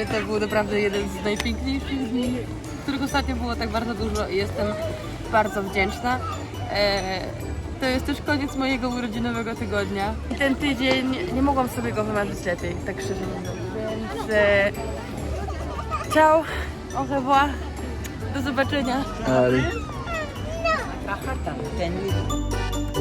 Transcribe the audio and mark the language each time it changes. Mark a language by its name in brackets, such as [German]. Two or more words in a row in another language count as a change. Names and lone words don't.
[Polish] to był naprawdę jeden z najpiękniejszych dni, których ostatnio było tak bardzo dużo i jestem bardzo wdzięczna. To jest też koniec mojego urodzinowego tygodnia. I ten tydzień nie mogłam sobie go wymarzyć lepiej, tak szczerze mówiąc. Więc ciao, [French] au revoir, [Polish] do zobaczenia. Allez. Rahatan, ten